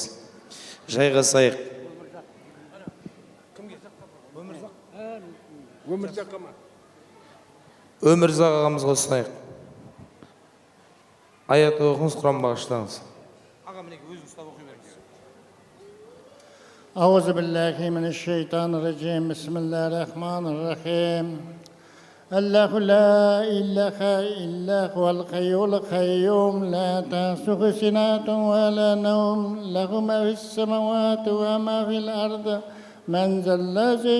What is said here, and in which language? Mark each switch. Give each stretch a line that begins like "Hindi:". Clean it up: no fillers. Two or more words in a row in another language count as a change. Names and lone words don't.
Kazakh: Жайғасайық. Өмірзақ ағамызға ұсынайық. Аят оқыңыз, Құран бағыштаңыз. Аға мінеке өзіңіз ұстап оқи беріңіз.
Arabic: أعوذ بالله من الشيطان الرجيم بسم الله الرحمن الرحيم الله لا إله إلا هو الحي القيوم لا تأخذه سنة ولا نوم له ما في السماوات وما في الأرض من ذا الذي